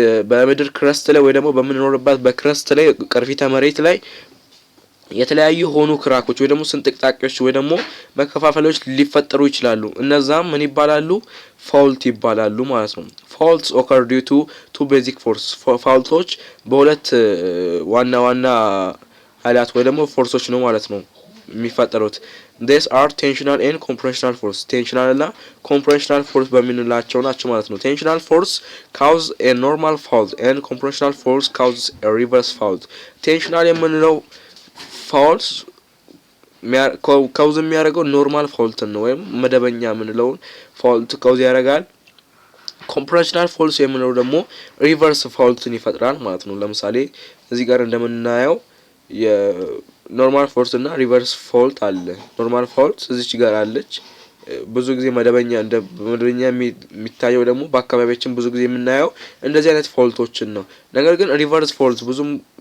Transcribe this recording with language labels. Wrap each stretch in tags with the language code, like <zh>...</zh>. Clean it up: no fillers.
<am>በምድር ክረስት ላይ ወይ ደግሞ በምንኖርበት በክረስት ላይ ቅርፊተ መሬት ላይ የተለያዩ ሆኑ ክራኮች ወይ ደግሞ ስንጥቅጣቂዎች ወይ ደግሞ መከፋፈሎች ሊፈጠሩ ይችላሉ። እነዛም ምን ይባላሉ? ፋውልት ይባላሉ ማለት ነው።</am> <en>faults occur due to two basic forces.</en> <am>ፋውልቶች በሁለት ዋና ኃይላት ወይ ደግሞ ፎርሶች ነው ማለት ነው የሚፈጠሩት።</am> <en>these are tensional and compressional force. tensional እና compressional force</en> <am>በሚንላቸው ናቸው ማለት ነው።</am> <en>tensional force cause a normal fault and compressional force causes a reverse fault.</en> <am>tensional የምንለው ፋውልስ ካውዝ የሚያደርገው ኖርማል ፋውልት ነው ወይም መደበኛ የምንለውን ፋውልት ካውዝ ያደርጋል። ኮምፕሬሽናል ፎልስ የምንለው ደግሞ ሪቨርስ ፋውልትን ይፈጥራል ማለት ነው። ለምሳሌ እዚህ ጋር እንደምናየው የኖርማል ፎልስ እና ሪቨርስ ፋውልት አለ። ኖርማል ፋውልት እዚች ጋር አለች። ብዙ ጊዜ መደበኛ የሚታየው ደግሞ በአካባቢያችን ብዙ ጊዜ የምናየው እንደዚህ አይነት ፎልቶችን ነው። ነገር ግን ሪቨርስ ፎልት ብዙም</am>